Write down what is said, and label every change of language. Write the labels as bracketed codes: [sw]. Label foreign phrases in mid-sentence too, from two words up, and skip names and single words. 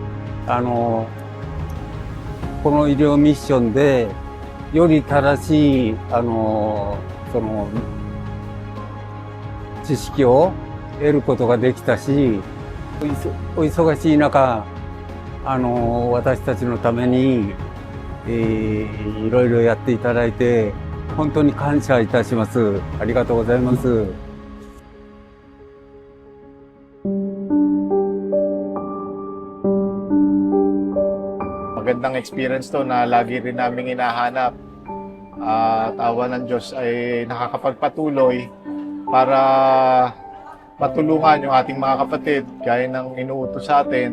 [ja] この医療ミッションでより正しいその知識を得ることができたし、お忙しい中私たちのために、いろいろやっていただいて本当に感謝いたします。ありがとうございます。 [tl] Magandang experience to na lagi rin naming hinahanap. At awa ng Diyos ay nakakapagpatuloy para matulungan yung ating mga kapatid gaya ng inuutos sa atin.